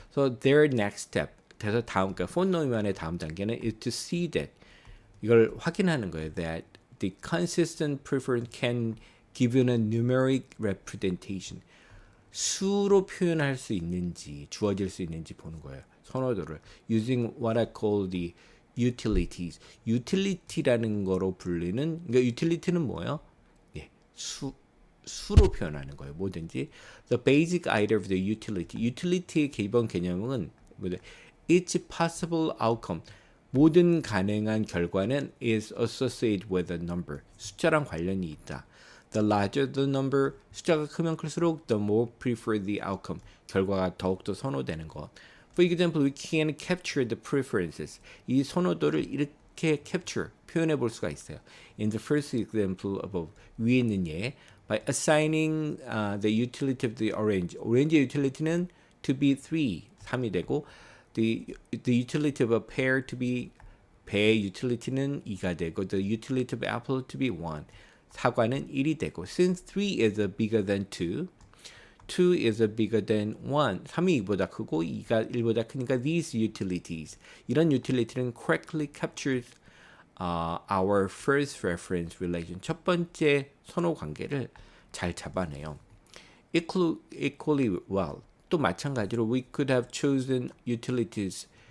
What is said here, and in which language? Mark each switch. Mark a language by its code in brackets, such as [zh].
[en] So their next step. [ko] 그래서 다음 그러니까 폰 노이만의 다음 단계는 [en] is to see that [ko] 이걸 확인하는 거예요. [en] That the consistent preference can give you a numeric representation. [ko] 수로 표현할 수 있는지 주어질 수 있는지 보는 거예요. 선호도를 [en] using what I call the utilities. [ko] utility라는 거로 불리는 그러니까 utility는 뭐예요? 예, 수로 표현하는 거예요. [en] 뭐든지 the basic idea of the utility. [ko] utility의 기본 개념은 뭐냐? [en] Each possible outcome. [ko] 모든 가능한 결과는 [en] is associated with a number. [ko] 숫자랑 관련이 있다. [en] The larger the number, [ko] 숫자가 크면 클수록 [en] the more preferred the outcome. [ko] 결과가 더욱더 선호되는 것. [en] For example, we can capture the preferences. [ko] 이 선호도를 이렇게 capture, 표현해 볼 수가 있어요. [en] In the first example above, [ko] 위에 있는 예, [en] by assigning the utility of the orange. [ko] 오렌지의 utility는 [en] to be 3이 되고, the utility of a pear to be [ko] 배의 utility는 2가 되고 [en] the utility of apple to be 1. [ko] 사과는 1이 되고 [en] since 3 is bigger than 2, 2 is bigger than 1. [ko] 3이 2보다 크고 2가 1보다 크니까 [en] these utilities. [ko] 이런 utility는 [en] correctly captures our first reference relation. [ko] 첫 번째 선호 관계를 잘 잡아내요. [en] Equally well. [ko] 또 마찬가지로 [en] we could have chosen utilities.